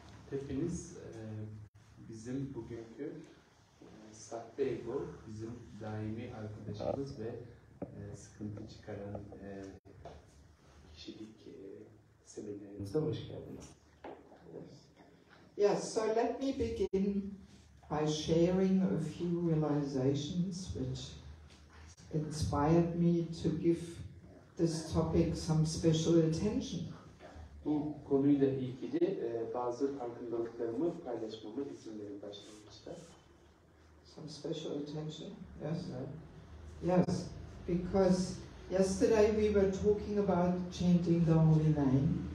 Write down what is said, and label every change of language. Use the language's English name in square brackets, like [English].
[Turkish] Hepiniz bizim bugünkü sahte ego, bizim daimi arkadaşımız ve sıkıntı çıkaran kişilik seminerimize hoş geldiniz. [English] Yes, so let me begin by sharing a few realizations which inspired me to give this topic some special attention. [Turkish] Bu konuyla ilgili bazı farkındalıklarımı paylaşmama izin verin başlangıçta. [English] Some special attention? Yes? Yes, because yesterday we were talking about chanting the holy name.